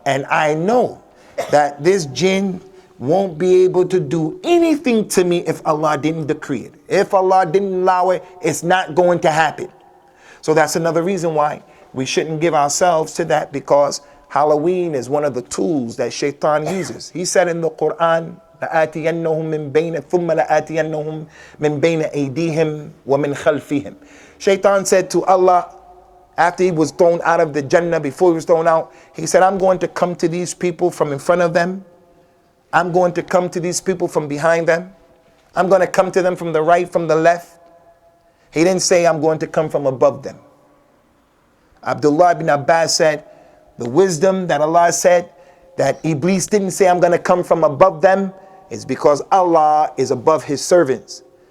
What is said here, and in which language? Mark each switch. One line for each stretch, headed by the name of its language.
English: And I know that this jinn won't be able to do anything to me if Allah didn't decree it. If Allah didn't allow it, it's not going to happen. So that's another reason why we shouldn't give ourselves to that, because Halloween is one of the tools that Shaitan uses.
Arabic: He said in the Quran, لَآتِيَنَّهُم مِّن بَيْنَ ثُمَّ لَآتِيَنَّهُم مِّن بَيْنَ أَيْدِيهِمْ وَمِنْ خَلْفِهِمْ.
English: Shaitan said to Allah, after he was thrown out of the Jannah, before he was thrown out, he said, I'm going to come to these people from in front of them. I'm going to come to these people from behind them. I'm going to come to them from the right, from the left. He didn't say I'm going to come from above them. Abdullah ibn Abbas said, the wisdom that Allah said that Iblis didn't say I'm going to come from above them is because Allah is above his servants.